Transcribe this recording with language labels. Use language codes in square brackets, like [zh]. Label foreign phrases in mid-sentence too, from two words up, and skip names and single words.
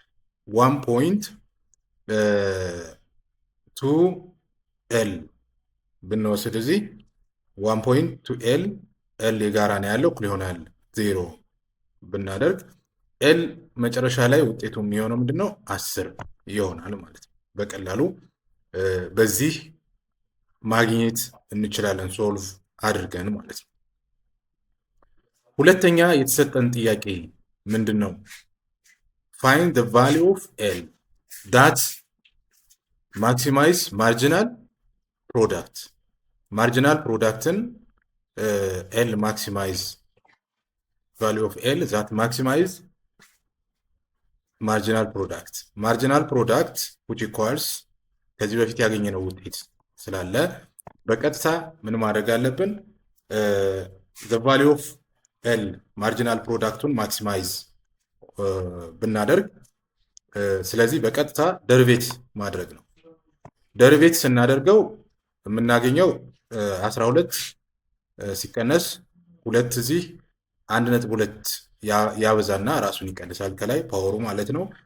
[am] 1.2 ኤል ብንወስድ እዚህ 1.2 ኤል የጋራ ነው ያለው እኩል ይሆናል 0 ብናደርግ ኤል መጨረሻ ላይ ውጤቱ የሚሆነው ምንድነው? 10 ይሆናል ማለት ነው። በቀላሉ በዚህ ማግኘት እንችላለን ሶልቭ አድርገን ማለት ነው። ሁለተኛ የተሰጠን ጥያቄ ምንድን ነው? [en] ፋይንድ the value of L that maximize marginal product። marginal product L maximize value of L that maximize marginal product which equals [am] ከዚህ በፊት ያገኘነው ውጤት ስላለ በቀጥታ ምን ማድረግ አለብን? [en] the value of L marginal product maximize [am] ብናደርግ ስለዚህ በቀጥታ ደርቤት ማድረግ ነው። ደርቤት ስናደርገው የምናገኘው 12 ሲቀነስ 2 እዚህ 1.2 ያበዛና ራሱን ይቀንሳል ከላይ ፓወሩ ማለት ነው።